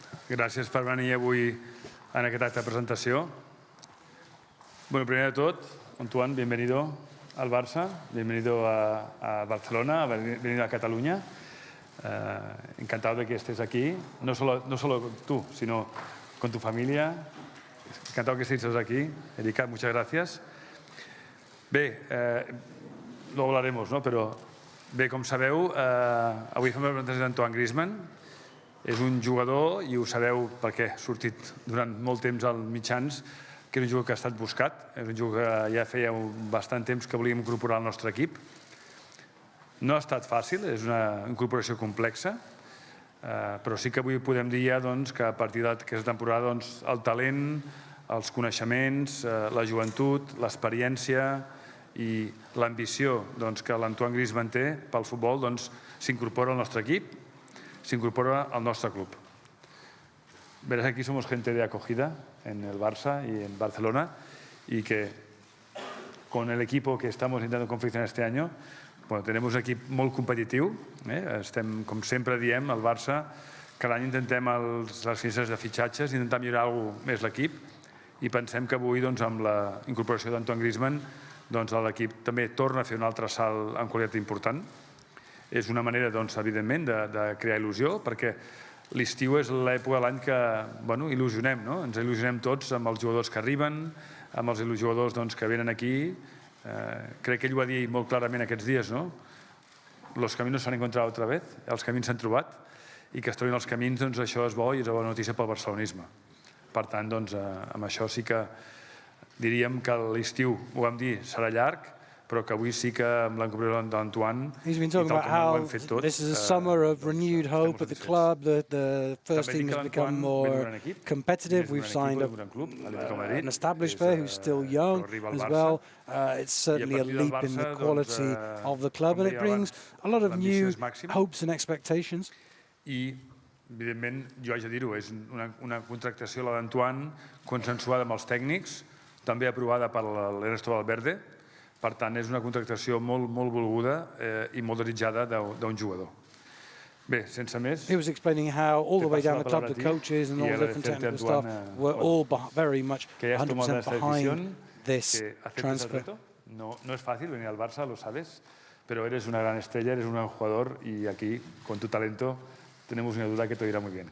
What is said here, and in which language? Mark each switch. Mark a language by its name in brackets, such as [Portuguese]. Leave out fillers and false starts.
[Catalan] Gràcies per venir avui en aquest acte de presentació. [Spanish] Bueno, primer de todo, Antoine, bienvenido al Barça, bienvenido a Barcelona, bienvenido a Cataluña. Encantado de que estés aquí, no solo tú, sino con tu familia. Encantado que estéis aquí. Erika, muchas gracias. Bé, luego hablaremos, no? [Catalan] Però bé, com sabeu, avui fem la presentació d'Antoine Griezmann. És un jugador, i ho sabeu perquè ha sortit durant molt temps als mitjans, que és un jugador que ha estat buscat, és un jugador que ja feia bastant temps que volíem incorporar al nostre equip. No ha estat fàcil, és una incorporació complexa, però sí que avui podem dir ja que a partir d'aquesta temporada el talent, els coneixements, la joventut, l'experiència i l'ambició que l'Antoine Griezmann té pel futbol s'incorpora al nostre equip, s'incorpora al nostre club. [Spanish] Verás, aquí somos gente de acogida en el Barça y en Barcelona, y que con el equipo que estamos intentando confeccionar este año, bueno, tenemos un [Catalan] equip molt competitiu. Estem, com sempre diem, al Barça, cada any intentem les finestres de fitxatges, intentar millorar alguna cosa més l'equip, i pensem que avui, amb la incorporació d'Antoine Griezmann, l'equip també torna a fer un altre salt en qualitat important. És una manera, evidentment, de crear il·lusió, perquè l'estiu és l'època de l'any que il·lusionem, no? Ens il·lusionem tots amb els jugadors que arriben, amb els jugadors que venen aquí. Crec que ell ho va dir molt clarament aquests dies, no? [Spanish] Los caminos s'han encontrat otra vez, [Catalan] els camins s'han trobat, i que es trobin els camins, això és bo i és una bona notícia pel barcelonisme. Per tant, amb això sí que diríem que l'estiu, ho vam dir, serà llarg, però que avui sí que amb l'incorporació d'Antoine, [English] He's been talking about how this is a summer of renewed hope at the club, that the first team has become more competitive. We've signed an established player who's still young as well. It's certainly a leap in the quality of the club, and it brings a lot of new hopes and expectations. [Catalan] I, evidentment, jo haig de dir-ho, és una contractació, la d'Antoine, consensuada amb els tècnics, també aprovada per l'Ernesto Valverde. Per tant, és una contractació molt volguda i molt desitjada d'un jugador. Bé, sense més... [English] He was explaining how all the way down the club, the coaches and all the different technical staff were all very much 100% behind this transfer. [Spanish] No es fácil venir al Barça, lo sabes, pero eres una gran estrella, eres un gran jugador y aquí, con tu talento, tenemos una duda que te irá muy bien.